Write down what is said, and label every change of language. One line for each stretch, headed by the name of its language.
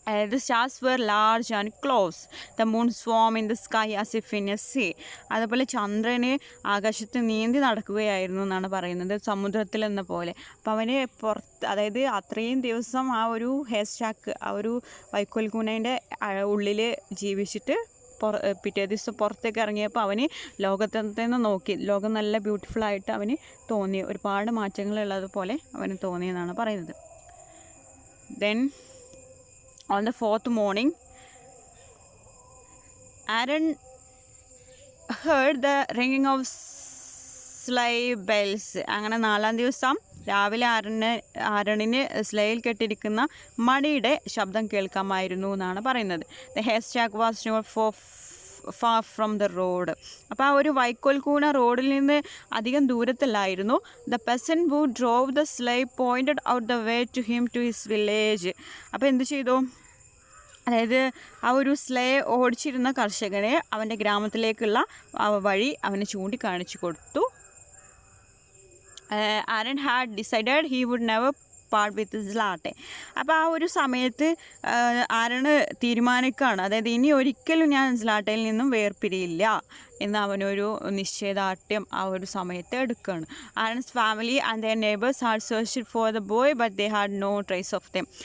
English: The stars were large and close. The moon swam in the sky as if in a sea.
Malayalam: അതുപോലെ ചന്ദ്രന് ആകാശത്ത് നീന്തി നടക്കുകയായിരുന്നു എന്നാണ് പറയുന്നത്, സമുദ്രത്തിൽ എന്ന പോലെ. അപ്പം അവന് പുറത്ത്, അതായത് അത്രയും ദിവസം ആ ഒരു ഹെയർ സ്റ്റാക്ക്, ആ ഒരു വൈക്കോൽ കൂനേൻ്റെ ഉള്ളിൽ ജീവിച്ചിട്ട് പിറ്റേ ദിവസം പുറത്തേക്ക് ഇറങ്ങിയപ്പോൾ അവന് ലോകത്തെ നിന്ന് നോക്കി, ലോകം നല്ല ബ്യൂട്ടിഫുള്ളായിട്ട് അവന് തോന്നി, ഒരുപാട് മാറ്റങ്ങളുള്ളതുപോലെ അവന് തോന്നിയെന്നാണ് പറയുന്നത്.
English: Then on the fourth morning, Aaron heard the ringing of sleigh bells.
Malayalam: അങ്ങനെ 4-ാം ദിവസം രാവിലെ ആരണിന് സ്ലേയിൽ കെട്ടിരിക്കുന്ന മണിയുടെ ശബ്ദം കേൾക്കാമായിരുന്നു എന്നാണ് പറയുന്നത്.
English: The haystack was not far from the road.
Malayalam: അപ്പോൾ ആ ഒരു വൈക്കോൽ കൂന റോഡിൽ നിന്ന് അധികം ദൂരത്തിലായിരുന്നു.
English: The peasant who drove the sleigh pointed out the way to him to his village.
Malayalam: അപ്പോൾ എന്ത് ചെയ്തു? അതായത് ആ ഒരു സ്ലേ ഓടിച്ചിരുന്ന കർഷകനെ അവൻ്റെ ഗ്രാമത്തിലേക്കുള്ള വഴി അവന് ചൂണ്ടിക്കാണിച്ചു കൊടുത്തു.
English: Aaron had decided he would never part with Zlate.
Malayalam: അപ്പോൾ ആ ഒരു സമയത്ത് ആരണ് തീരുമാനിക്കുകയാണ്, അതായത് ഇനി ഒരിക്കലും ഞാൻ സ്ലാട്ടയിൽ നിന്നും വേർപിരിയില്ല എന്ന് അവനൊരു നിശ്ചയദാർഢ്യം ആ ഒരു സമയത്ത് എടുക്കുകയാണ്.
English: Aaron's family and their neighbours had searched for the boy but they had no trace of them.